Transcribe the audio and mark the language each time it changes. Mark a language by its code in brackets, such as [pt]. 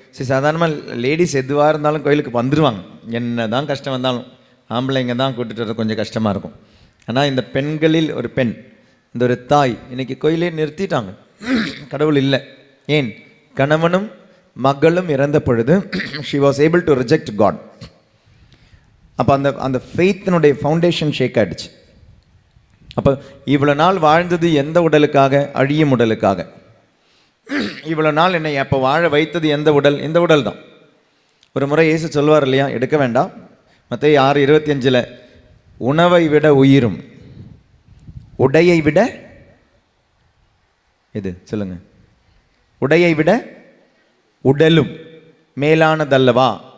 [ta] சாதாரணமாக லேடிஸ் எதுவாக இருந்தாலும் கோயிலுக்கு வந்துடுவாங்க. என்ன தான் கஷ்டம் வந்தாலும் ஆம்பளைங்க தான் கூட்டிகிட்டு வர கொஞ்சம் கஷ்டமாக இருக்கும். ஆனால் இந்த பெண்களில் ஒரு பெண், இந்த ஒரு தாய் இன்றைக்கி கோயிலே நிறுத்திட்டாங்க. கடவுள் இல்லை. ஏன்? கணவனும் மகளும் இறந்த பொழுது [en] she was able to reject God. [ta] அப்போ அந்த ஃபெய்த்தினுடைய ஃபவுண்டேஷன் ஷேக் ஆகிடுச்சு. அப்போ இவ்வளோ நாள் வாழ்ந்தது எந்த உடலுக்காக? அழியும் உடலுக்காக. இவ்வளோ நாள் என்னை அப்போ வாழ வைத்தது எந்த உடல்? இந்த உடல் தான். ஒரு முறை இயேசு சொல்வார் இல்லையா, எடுக்க வேண்டாம், மத்தேயு 6:25 உணவை விட உயிரும் உடையை விட இது சொல்லுங்க, உடையை விட உடலும் மேலானதல்லவா?